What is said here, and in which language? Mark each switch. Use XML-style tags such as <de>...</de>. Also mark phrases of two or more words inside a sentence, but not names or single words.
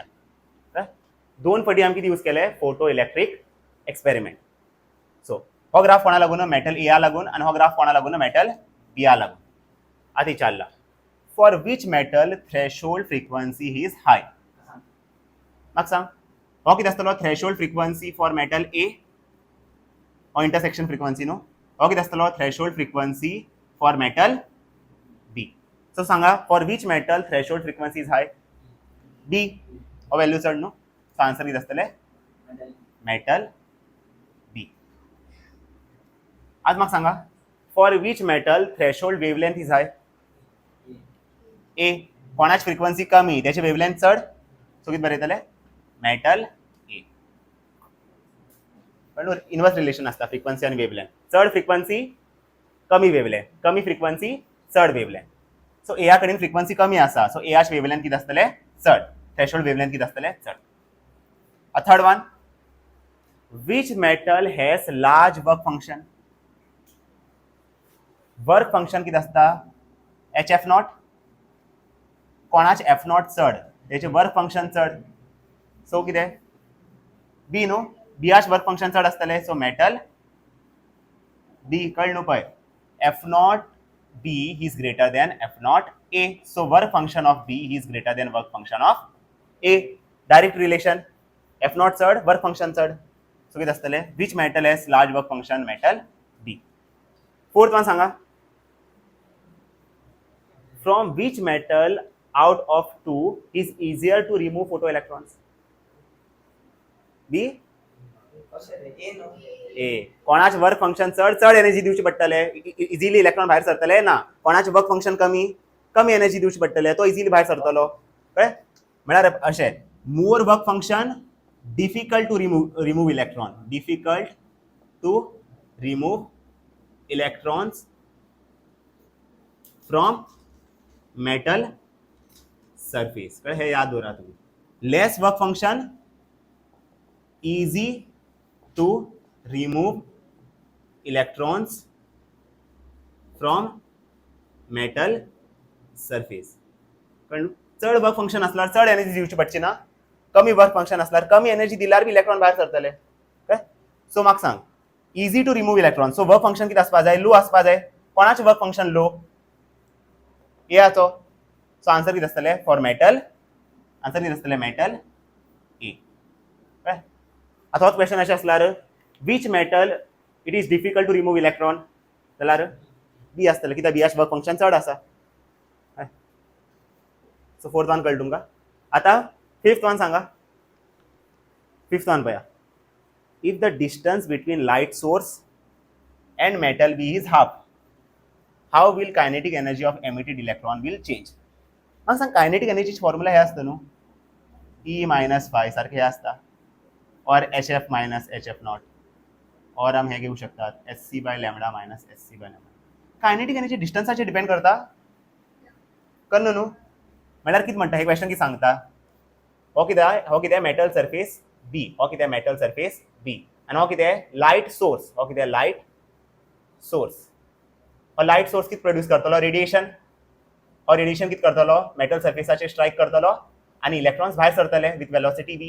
<kok>दोन फावटी आमी कितें यूज केलें</kok> <en>photo electric experiment.</en> <kok>सो हो ग्राफ कोणा लागून</kok> <en>metal A</en> <kok>लागून आनी हो ग्राफ कोणा लागून</kok> <en>metal B</en> <kok>लागून. आतां विचारला</kok> <en>for which metal threshold frequency is high.</en> <kok>म्हाका सांग हो कितें आसतलो</kok> <en>threshold frequency for metal A,</en> <kok>हो</kok> <en>intersection frequency</en> <kok>न्हू. हो कितें आसतलो</kok> <en>threshold frequency for metal B. so</en> <kok>सांगा</kok> <en>for which metal threshold frequency is high.</en> <kok>बी हो वॅल्यू चड न्हू.</kok> <en>so answer</en> <kok>कितें आसतलें</kok> <en>metal B.</en> <kok>आज म्हाका सांगा</kok> <en>for which metal threshold wavelength is high.</en> <kok>ए कोणाची फ्रिक्वेंसी कमी त्याची वेवलेंथ चड. सो कितें बरयतले</kok> <en>metal A.</en> <kok>पण</kok> <en>inverse relation</en> <kok>आसता फ्रिक्वेंसी आनी वेवलेंथ. चड फ्रिक्वेंसी कमी वेवलेंथ, कमी फ्रिक्वेंसी चड वेवलेंथ. सो एआ कडेन फ्रिक्वेंसी कमी आसा सो एआच वेवलेंथ कितें आसतलें चड.</kok> <en>threshold wavelength</en> <kok>कितें आसतलें चड.</kok> <en>A third one, which metal has large work function?</en> <kok>Work function कितें आसता HF नॉट. कोणाच F नॉट चड तेचे</kok> <en>work function</en> <kok>चड. सो कितें बी न्हू. बीआच</kok> <en>work function</en> <kok>चड आसतलें सो</kok> <en>metal B.</en> <kok>कळ्ळें न्हू पळय</kok> <en>F नॉट B is greater than F नॉट A. So work function of B is greater than work function of A. Direct relation. F नॉट चड work function चड. so</en> <kok>कितें आसतलें</kok> <en>which metal has large work function metal B. fourth one</en> <kok>सांगा</kok> <en>from which metal out of two is easier to remove photo electrons.</en> <kok>बी ए कोणाच</kok> <en>work function</en> <kok>चड एनर्जी दिवची पडटले इजिली इलेक्ट्रॉन भायर सरतले ना. कोणाचे</kok> <en>work function</en> <kok>कमी एनर्जी दिवची पडटले तो इजिली भायर सरतलो. कळ्ळें म्हळ्यार अशें</kok> <en>more work function difficult to remove electron, difficult to remove electrons from metal surface.</en> <kok>हे याद दवरा तुम्ही.</kok> <en>less work function, easy to remove electrons from metal surface.</en> <kok>कारण चड</kok> <en>work function</en> <kok>असल्यार चड एनर्जी दिवची पडची ना. कमी</kok> <en>work function</en> <kok>असल्यार कमी एनर्जी दिल्यार बी इलेक्ट्रॉन भायर सरतले.</kok> <en>सो</en> <kok>म्हाका सांग</kok> <en>easy to remove electron.</en> <kok>सो</kok> <en>work function</en> <kok>कितें आसपा जाय लो आसपा जाय. कोणाचें</kok> <en>work function low</en> <kok>एआचो. सो आन्सर कितें आसतलें</kok> <en>for metal</en> <kok>आन्सर कितें आसतलें</kok> <en>metal A.</en> <kok>आतां होच क्वेश्चन अशें आसल्यार</kok> <en>which metal it is difficult to remove electron</en> <kok>जाल्यार बी आसतलें कित्याक बीआचें</kok> <en>work function</en> <kok>चड आसा.</kok> <en>so fourth one</en> <kok>कळ्ळें तुमकां. आतां</kok> <en>fifth one</en> <kok>सांगा.</kok> <en>fifth one</en> <kok>पळया</kok> <en>if the distance between light source and metal B is half how will kinetic energy of emitted electron will change.</en> <kok>म्हाका सांग</kok> <en>kinetic energy formula</en> <kok>हे आसता न्हू</kok> <en>E minus phi</en> <kok>सारखें हे आसता और</kok> <en>HF minus HF not</en> <kok>और आमी हे घेवं शकतात</kok> <en>SC by lambda minus SC by lambda. kinetic energy distance depend</en> <kok>करना न्हू. म्हळ्यार कितें म्हणटा हे क्वेश्चन कितें सांगता हो कितें</kok> <en>metal surface B</en> <kok>हो कितें</kok> <en>metal surface B</en> <kok>आनी हो कितें</kok> <en>light source</en> <kok>हो कितें</kok> <en>light source.</en> <kok>हो</kok> <en>light source</en> <kok>कितें प्रोड्यूस करतलो रेडिएशन. हो रेडिएशन कितें करतलो</kok> <en>metal surface strike</en> <kok>करतलो आनी इलेक्ट्रॉन्स भायर सरतले</kok> <en>with velocity B.</en>